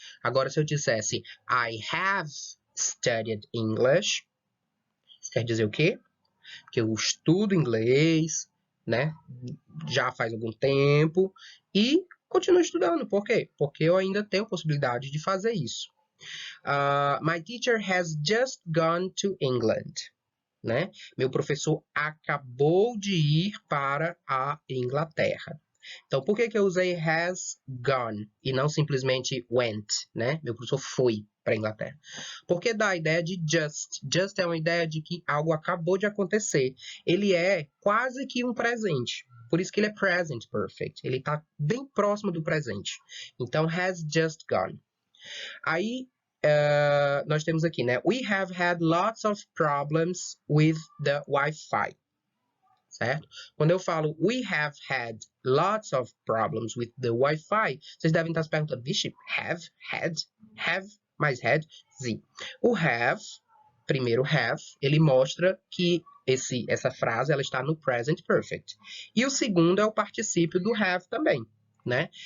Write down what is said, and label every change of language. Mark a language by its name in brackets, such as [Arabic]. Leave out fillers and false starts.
[Portuguese] Agora, se eu dissesse [English] I have studied English, [Portuguese] isso quer dizer o quê? Que eu estudo inglês, né? Já faz algum tempo e continuo estudando. Por quê? Porque eu ainda tenho possibilidade de fazer isso. [English] My teacher has just gone to England. [Portuguese] Né? Meu professor acabou de ir para a Inglaterra. Então, por que eu usei has gone e não simplesmente went, né? Meu professor foi para a Inglaterra. Porque dá a ideia de just. Just é uma ideia de que algo acabou de acontecer. Ele é quase que um presente. Por isso que ele é present perfect. Ele está bem próximo do presente. Então, has just gone. Aí, nós temos aqui, né? [English] We have had lots of problems with the Wi-Fi. [Portuguese] Certo? Quando eu falo [English] we have had lots of problems with the Wi-Fi, [Portuguese] vocês devem estar se perguntando, vixe, have mais had, Z. O have, primeiro have, ele mostra que essa frase ela está no present perfect. E o segundo é o particípio do have também, né?